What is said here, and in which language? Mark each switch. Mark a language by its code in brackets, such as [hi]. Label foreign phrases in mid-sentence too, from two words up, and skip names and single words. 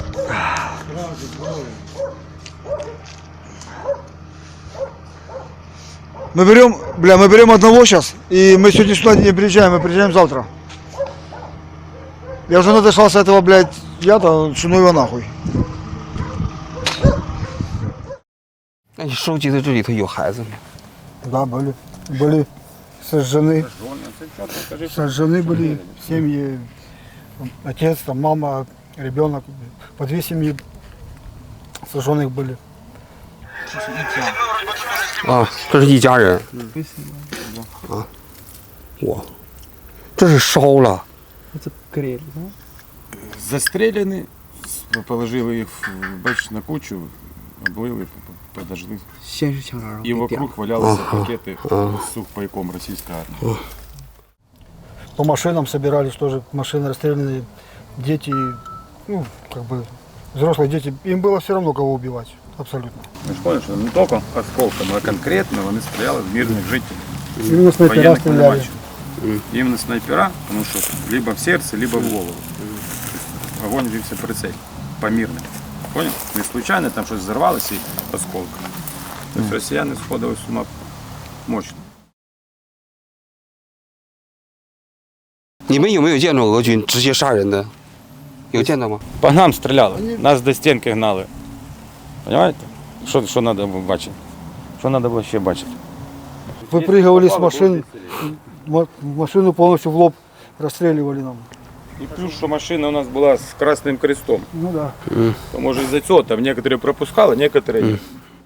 [ru] Мы берем одного сейчас, и мы сегодня сюда не приезжаем, мы приезжаем завтра. Я уже надышался этого, блядь, яда, ну его нахуй. [zh] 那你收集的这里头有孩子吗？ [ru] Да, были сожжены были семьи, отец, там, мама, ребенок, по 2 семьи сожженных были. [zh] 啊，这是一家人。啊，我，这是烧了。 [ru] Это грель, да? Застреляны, положили их бач, на кучу, облили, подожгли. [zh] 先是枪杀，然后 [ru] И [zh] 给点 [ru] вокруг валялися пакеты с сухпайком российской армии. По машинам собирались тоже, машины расстрелянные, дети, ну, как бы, взрослые дети, им было все равно кого убивать, абсолютно. [uk] Ми ж поняли, що не тільки осколками, а конкретно вони стріляли в мирних жителів. [ru] Именно снайпера Военных стреляли. понимающих. Именно снайпера, потому что либо в сердце, либо в голову. Огонь вився прицель, по мирным. Понял? Не случайно там щось взорвалося і осколками. [uk] Тобто росіяни сходили з ума мощно. [zh] 你们有没有见着俄军直接杀人的？有见到吗？ [uk] По нам стріляли, нас до стінки гнали. Понимаєте? Що треба було бачити? Що треба було ще бачити? [ru] Выпрыгивали с машин, машину полностью в лоб расстреливали нам. [uk] І плюс, що машина у нас була з красним крестом. [ru] Ну да. [uk] То може із-за цього там некоторі пропускали, некоторі ні.